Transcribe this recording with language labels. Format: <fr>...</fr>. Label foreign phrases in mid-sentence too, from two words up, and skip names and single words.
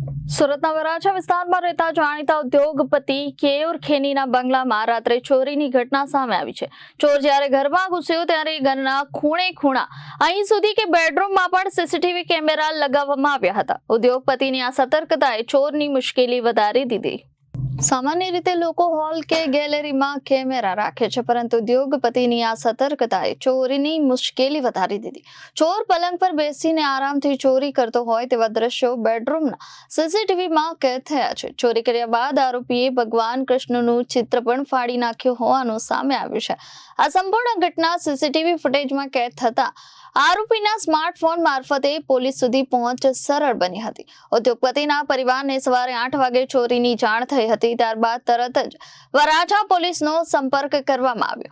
<gu>સુરતના વરાછા વિસ્તારમાં રહેતા જાણીતા ઉદ્યોગપતિ કેયુર ખેનીના બંગલામાં રાત્રે ચોરીની ઘટના સામે આવી છે। ચોર જ્યારે ઘરમાં ઘૂસ્યો ત્યારે ઘરના ખૂણે ખૂણા અહીં સુધી કે બેડરૂમમાં પણ સીસીટીવી કેમેરા લગાવવામાં આવ્યા હતા। ઉદ્યોગપતિની આ સતર્કતાએ ચોરની મુશ્કેલી વધારી દીધી। સામાન્ય રીતે લોકો હોલ કે ગેલેરીમાં કેમેરા રાખે છે, પરંતુ ઉદ્યોગપતિની આ સતર્કતાએ ચોરીની મુશ્કેલી વધારી દીધી। ચોર પલંગ પર બેસીને આરામથી ચોરી કરતો હોય તેવા દૃશ્યો બેડરૂમના સીસીટીવીમાં કેદ થયા છે। ચોરી કર્યા બાદ આરોપીએ ભગવાન कृष्णનું ચિત્ર પણ ફાડી નાખ્યું હોવાનું સામે આવ્યું છે। આ સંપૂર્ણ ઘટના સીસીટીવી ફૂટેજમાં કેદ થતા આરોપીના સ્માર્ટફોન મારફતે પોલીસ સુધી પહોંચ સરળ બની હતી। ઉદ્યોગપતિના પરિવારને સવારે 8 વાગે ચોરીની જાણ થઈ હતી। ત્યારબાદ તરત જ વરાછા પોલીસનો સંપર્ક કરવામાં આવ્યો।</gu>